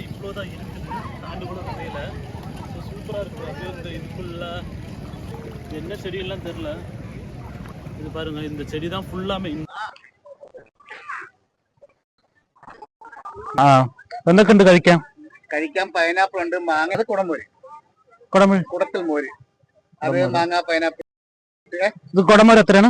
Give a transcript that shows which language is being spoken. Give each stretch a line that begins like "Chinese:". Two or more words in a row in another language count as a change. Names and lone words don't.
Tamil: தான் இருக்குது, தாண்டி கூட முடியல. ஸோ சூப்பராக இருக்குது. அப்படியே இந்த இது ஃபுல்லாக என்ன செடியெல்லாம் தெரில. இது பாருங்கள், இந்த செடி தான் ஃபுல்லாமே.
Malayalam: എന്തൊക്കെയുണ്ട് കഴിക്കാൻ? കഴിക്കാൻ പൈനാപ്പിൾ ഉണ്ട്, മാങ്ങ. അത് കുടംമൂര്. കുടത്തിൽ മോര്. അത് മാങ്ങ, പൈനാപ്പിൾ. ഇത് കുടംമൂര് എത്രയാണ്?